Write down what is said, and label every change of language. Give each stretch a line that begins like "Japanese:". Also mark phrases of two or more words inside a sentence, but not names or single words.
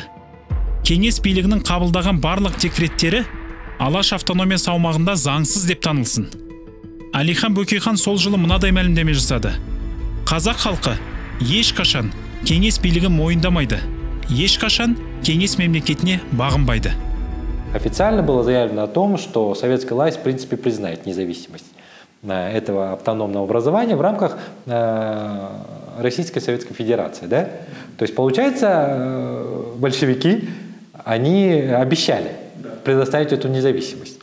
Kazakh: Кеңес билігінің қабылдаған барлық декреттері Алаш автономиясы аумағында заңсыз деп танылсын. Әлихан Бөкейхан сол жылы мынадай мәлімдеме жасады. Қазақ халқы ешқашан кеңес билігін мойындамайды. Ешқашан кеңес мемлекетіне бағынбайды.
Russian: Официально было заявлено о том, что советская власть в принципе признает независимость этого автономного образования в рамках Российской Советской Федерации. Да? То есть, получается, большевики, они обещали предоставить эту независимость.